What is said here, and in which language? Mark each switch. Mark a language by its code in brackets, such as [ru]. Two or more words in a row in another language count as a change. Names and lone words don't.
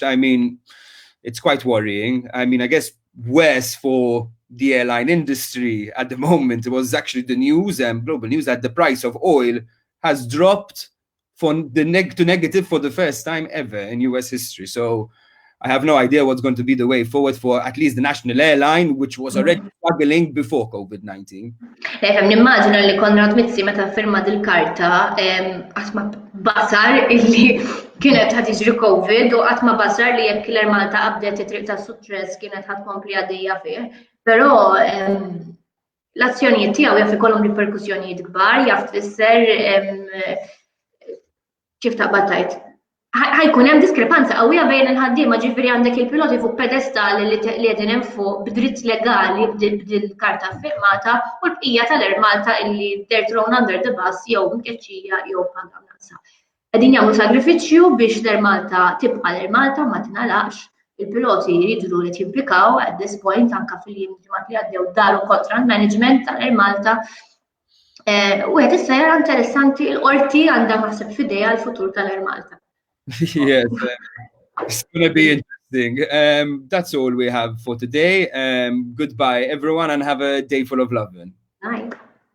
[en] I mean, it's quite worrying. I mean, I guess worse for the airline industry at the moment, it was actually the news, global news, that the price of oil has dropped to negative for the first time ever in US history. So I have no idea what's going to be the way forward for at least the national airline, which was already struggling before COVID-19. [mt] Nimmaġina li Konrad Mizzi meta firma dil-karta qatt ma basar illi kienet ħad jiġri COVID u qatt ma basar li jekk l-Air Malta qabdet it-triq ta' suċċess kienet ħadd tkompli għaddejja fih. Però l-azzjonijiet tiegħu jaf ikollhom riperkussjonijiet kbar, jaf tfisser kif taqbad tajt. ħajkun hemm diskrepanza qawwija bejn il-ħaddiema, ġifieri għandek il-piloti fuq pedestal li qegħdin hemm fuq b'dritt legali b'dil-karta firmata u l-bqija tal-Air Malta illi [en] they're thrown under the bus [mt] jew mkeċċija jew paga naqsa. Qegħdin jagħmlu sagrifiċċju biex l-Air Malta tibqa' l-Air Malta ma tingħalaqx. Il-piloti jridu li jimplikaw [en] at this point [mt] anke fil-ġimgħat li għaddew daru kontra l-management tal-Air Malta. U qed issa jara interessanti l-qorti għandha naħseb f'idejha l-futur tal-Air Malta. [en] Yes, it's going to be interesting. That's all we have for today. Goodbye, everyone, and have a day full of lovin'. Night.